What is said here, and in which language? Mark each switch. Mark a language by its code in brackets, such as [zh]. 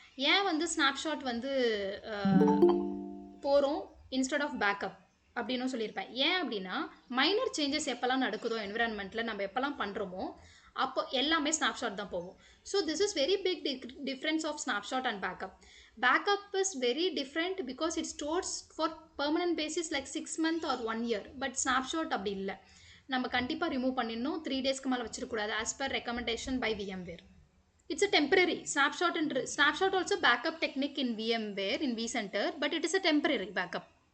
[ta] ஏன் வந்து ஸ்னாப்ஷாட் வந்து போகிறோம் இன்ஸ்டெட் ஆஃப் பேக்கப் அப்படின்னு சொல்லியிருப்பேன். ஏன் அப்படின்னா மைனர் சேஞ்சஸ் எப்போல்லாம் நடக்குதோ என்விரான்மெண்ட்டில் நம்ம எப்போல்லாம் பண்ணுறோமோ அப்போ எல்லாமே ஸ்னாப்ஷாட் தான் போகும். [en] So this is very big difference of snapshot and backup. Backup is very different because it stores for permanent basis like 6 months or 1 year. [ta] But snapshot அப்படி இல்லை, நம்ம கண்டிப்பாக ரிமூவ் பண்ணிடணும். 3 டேஸ்க்கு மேலே வச்சிருக்கூடாது [en] as per recommendation by VMware. It's a temporary snapshot also backup technique in VMware in vCenter, but it is a temporary backup.